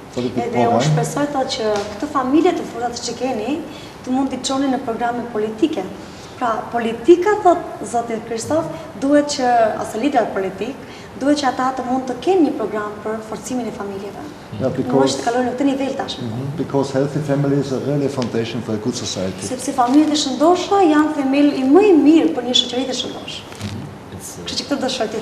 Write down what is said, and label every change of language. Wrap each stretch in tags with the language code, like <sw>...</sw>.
<sq>Edhe unë shpresoj thotë që këtë familje të forta që keni të mund t'i çoni në programe politike. Pra, politika, thotë Zoti Kristof, duhet që, ose liderat politik, duhet që ata të mund të kenë një program për forcimin e familjeve.</sq> <en>Yeah,</en> <sq>Mos të kalojnë në këtë nivel tashmë.</sq> <en>because healthy families are really a foundation for a good society.</en> <sq>Sepse familjet e shëndoshta janë themel I më I mirë për një shoqëri të shëndosh. Kështu që këtë dëshiroj të</sq>